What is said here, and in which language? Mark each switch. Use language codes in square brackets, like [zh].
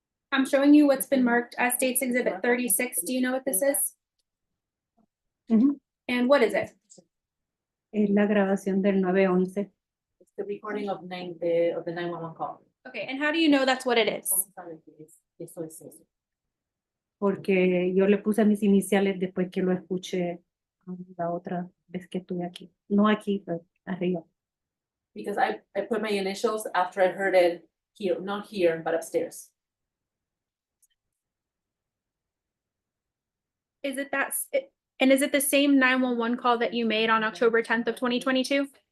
[en] I'm showing you what's been marked as State's Exhibit 36. Do you know what this is? Ujú. And what is it? [es] Es la grabación del 911. [en] It's the recording of the 911 call. Okay, and how do you know that's what it is? [es] Eso es eso. Porque yo le puse mis iniciales después que lo escuché la otra vez que estuve aquí. No aquí, pero arriba. [en] Because I put my initials after I heard it here, not here, but upstairs. Is it and is it the same 911 call that you made on October 10th of 2022?